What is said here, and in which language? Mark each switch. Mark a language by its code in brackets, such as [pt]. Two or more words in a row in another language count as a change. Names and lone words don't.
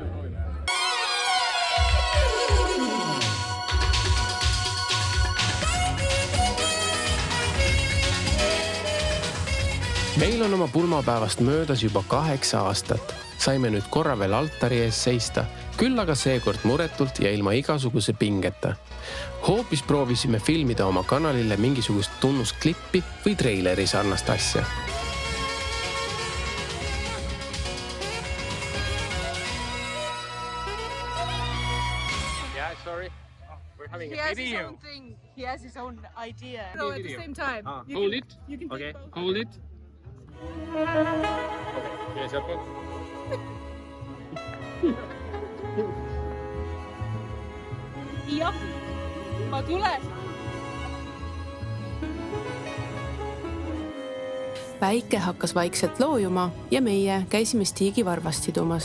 [et] Meil on oma pulmapäevast möödas juba 8 aastat. Saime nüüd korra veel altari ees seista, küll aga seekord muretult ja ilma igasuguse pingeta. Hoopis proovisime filmida oma kanalile mingisugust tunnusklippi või treileri sarnast asja. [en] Yeah, sorry. We're having a video. He has his own idea. No, at the same time. Hold it. Okay, hold it. [et] Okay, sealt poolt. Jah, ma tulen. Päike hakkas vaikselt loojuma ja meie käisime Stiigi varvast sidumas.